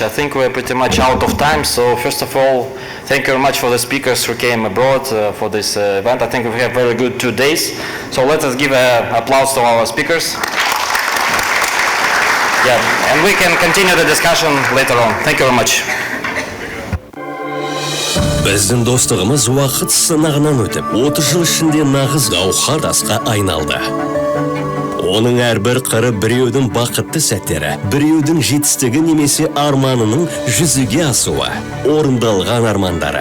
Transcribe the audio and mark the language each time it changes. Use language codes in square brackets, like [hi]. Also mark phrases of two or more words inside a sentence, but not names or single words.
[en] I think we're pretty much out of time. So first of all, thank you very much for the speakers who came abroad for this event. I think we have very good 2 days. So let us give an applause to our speakers. Yeah, and we can continue the discussion later on. Thank you very much. [kk] Біздің достығымыз уақыт сынағынан өтіп, 30 жыл ішінде нағыз гауһар тасқа айналды. Оның әрбір қыры біреудің бақытты сәттері, біреудің жетістігі немесе арманының жүзеге асуы, орындалған армандары.